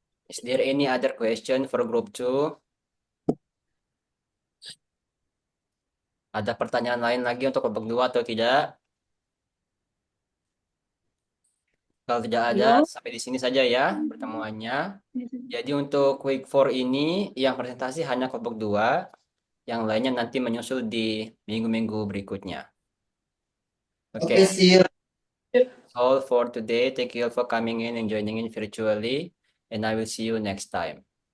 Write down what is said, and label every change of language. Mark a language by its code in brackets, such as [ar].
[en] Is there any other question for group 2? [id] Ada pertanyaan lain lagi untuk kelompok 2 atau tidak? Kalau tidak ada, sampai di sini saja ya pertemuannya. Jadi untuk week 4 ini yang presentasi hanya kelompok 2, yang lainnya nanti menyusul di minggu-minggu berikutnya. Oke, [en] Okay, see you. all for today. Thank you all for coming in and joining in virtually, and I will see you next time.